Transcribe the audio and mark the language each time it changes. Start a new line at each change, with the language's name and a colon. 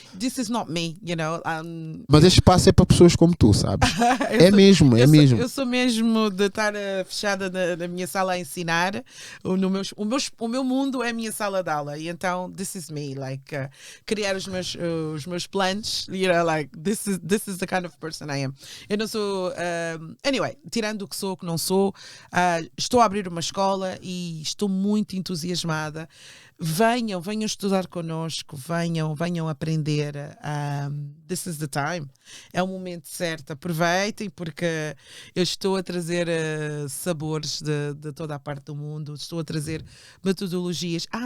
English: This is not me, you know.
Portuguese: Mas este espaço é para pessoas como tu, sabes? É mesmo. Eu sou mesmo de estar fechada na minha sala a ensinar. O meu mundo é a minha sala de aula. E então,
English: this is me.
Portuguese: Like, criar os meus planos.
English: You know, like, this is the kind of person I am.
Portuguese: Eu não sou. Anyway, tirando o que sou, o que não sou, estou a abrir uma escola e estou muito entusiasmada. Venham estudar connosco, venham aprender.
English: This is the time.
Portuguese: É o momento certo. Aproveitem, porque eu estou a trazer sabores de toda a parte do mundo, estou a trazer metodologias.